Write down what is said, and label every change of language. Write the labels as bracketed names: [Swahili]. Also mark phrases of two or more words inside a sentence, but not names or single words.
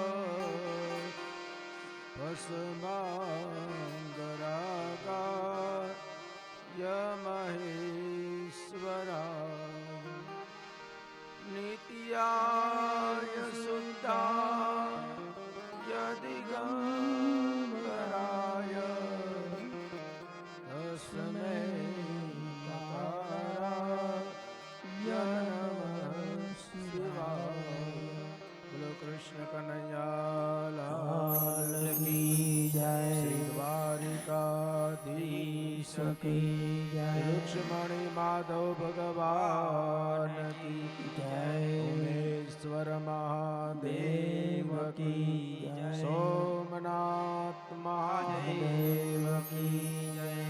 [Sanskrit] भस्माङ्गरागाय महेश्वराय नित्याय शुद्धाय दिगम्बराय तस्मै नकाराय नमः शिवाय। [Hindi] बोलो कृष्ण कन्हैया लाल की जय। श्री द्वारिकाधीश की जय। रुक्मणी माधव भगवान की जय। उमेश्वर महादेव की जय। सोमनाथ महादेव की जय।